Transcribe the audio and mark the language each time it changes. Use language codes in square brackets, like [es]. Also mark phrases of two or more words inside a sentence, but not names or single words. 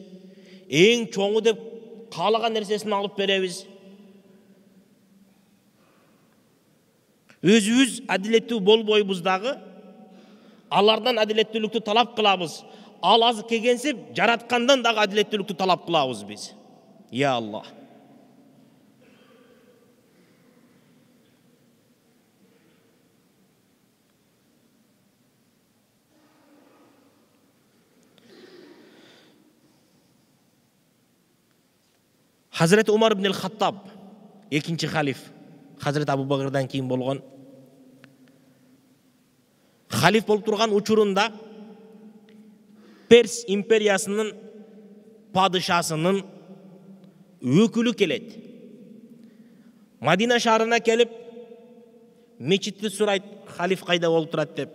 [ky] Эң чоңу деп каалаган нерсесин алып беребиз. Өзүбүз адилеттүү болбойбуз дагы, алардан адилеттүүлүктү талап кылабыз. Ал азыр келгенсип, жараткандан дагы адилеттүүлүктү талап кылабыз биз. [ar] يا الله. [ky] Hazreti Umar ibn al-Khattab, экинчи халиф, Hazreti Abu Bakır'dan кийин болгон. Халиф болуп турган учурунда Перс империясынын падышасынын өкүлү келет. Мадина шаарына келип, мечитти сурайт, халиф кайда болуп турат деп.